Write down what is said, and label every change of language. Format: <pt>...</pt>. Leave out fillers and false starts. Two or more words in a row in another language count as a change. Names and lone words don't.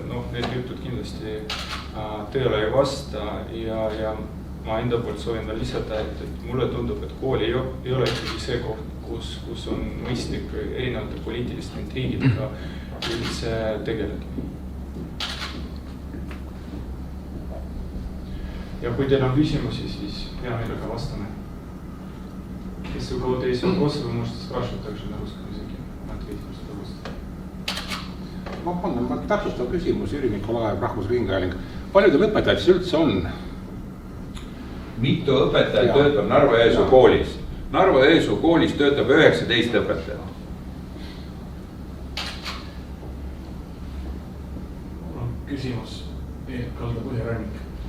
<et>Need jutud kindlasti tõele ei vasta ja ma enda poolt soovin veel lisada, et mulle tundub, et kool ei ole ikkagi see koht, kus on mõistlik erinevate poliitiliste intriigidega üldse tegeleda. Ja kui teil on küsimusi, siis hea meelega vastame.</et> <ru>Если у кого-то есть вопросы, вы можете спрашивать также на русском языке. Мы ответим с удовольствием.</ru> <et>Ma täpsustav küsimus, Jüri Nikolaev, Rahvusringhääling. Palju teil õpetajaid see üldse on? Mitu õpetajat töötab Narva-Jõesuu koolis? Narva-Jõesuu koolis töötab 19 õpetajat. Mul on küsimus Kalda Põhjarannik.</et>